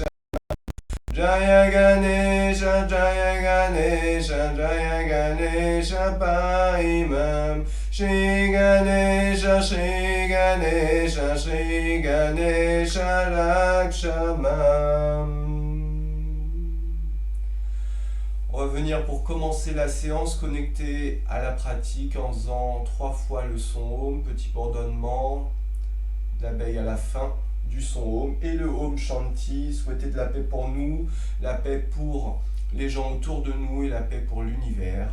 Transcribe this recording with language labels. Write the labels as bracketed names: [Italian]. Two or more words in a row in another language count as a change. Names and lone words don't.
[Sanskrit] Jaya Ganesha, Jaya Ganesha, Jaya Ganesha, Paimam, Shri Ganesha, Shri Ganesha, Shri Ganesha, Rakshamam. [French] On va venir pour commencer la séance connectée à la pratique en faisant 3 fois le son Om, petit bourdonnement d'abeille à la fin du son Om et le [Sanskrit] Om Shanti, [French] souhaiter de la paix pour nous, la paix pour les gens autour de nous et la paix pour l'univers.